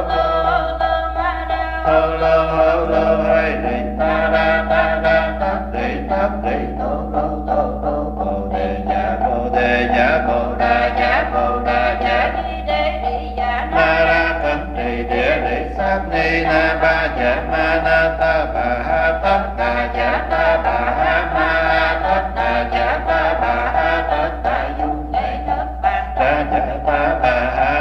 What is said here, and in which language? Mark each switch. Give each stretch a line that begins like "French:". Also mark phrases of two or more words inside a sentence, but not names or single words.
Vietnamese: hô lô hay đi ta ra tất đi tô bồ đề giả bồ đà giả ma ra thân trì địa lý sát ni na ba ja ma na ta bà ha tất đà giả ta bà ha ma tất đà giả ta bà ha tất đà du ta giả ta bà